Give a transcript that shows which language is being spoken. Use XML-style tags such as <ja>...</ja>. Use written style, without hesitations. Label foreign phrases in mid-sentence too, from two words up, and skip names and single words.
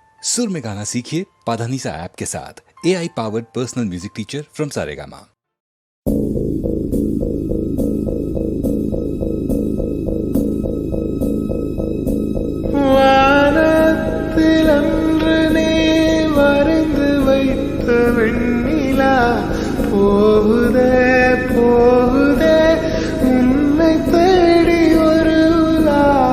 <hi>सुर में गाना सीखिए पाधानीसा ऐप के साथ।</hi> <en>AI powered personal music teacher from</en> <hi>सारेगामा।</hi> <ta>வானத்தில் அன்று நீ வரைந்து வைத்த வெண்ணிலா போகுதே போகுதே உன்னை தேடி ஒரு உலா.</ta>